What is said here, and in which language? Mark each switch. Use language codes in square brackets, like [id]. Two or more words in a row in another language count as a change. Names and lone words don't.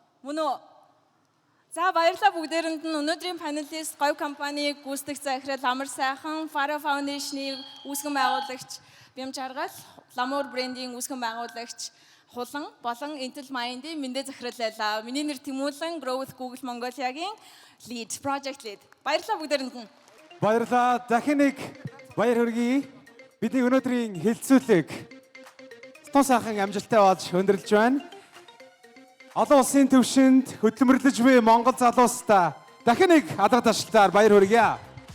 [mn] Мөн үү? За баярлалаа бүгдээрэнд нь өнөөдрийн панелист говь компаниг гүйцэтгэх захирал Амар сайхан, Fara Foundation-ы үүсгэн байгуулагч Бямж Аргал, Ламуур брендийн үүсгэн байгуулагч Хулан болон Intel Mind-ийн мэндэ захирал байлаа. Миний нэр Тэмүүлэн, Growth Google Mongolia-гийн lead, [en] project lead. [mn] Баярлалаа бүгдээрэнд нь. Баярлалаа. Дахин нэг баяр хүргэе. Бидний өнөөдрийн хэлцүүлэг тун сайхан амжилттай болж өндөрлөж байна. Олон улсын төвшөнд хөдөлмөрлөж буй Монгол залуустаа дахин нэг алга ташлалтаар баяр хүргье.